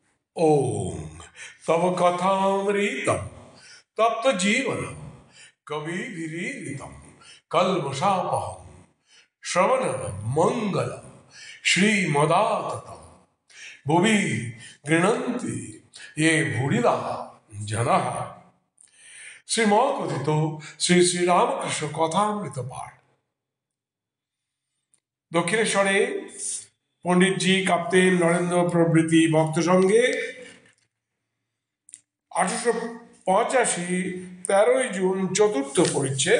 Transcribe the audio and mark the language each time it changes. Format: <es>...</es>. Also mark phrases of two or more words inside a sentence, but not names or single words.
<sa>ओम तव कथामृतम तप्त जीवनम कविभिरीडितम कल्मषापहम श्रवण मंगल श्रीमदाततम भुवि गृह्णन्ति ये भूरिदा जनाः।</sa> <bn>শ্রীমকথিত শ্রী শ্রীরামকৃষ্ণ কথামৃত পাঠ। দক্ষিণেশ্বরে পণ্ডিতজি, কাপ্তেন নরেন্দ্র প্রভৃতি ভক্ত সঙ্গে 1885 13ই জুন চতুর্থ পরিচ্ছেদ।</bn>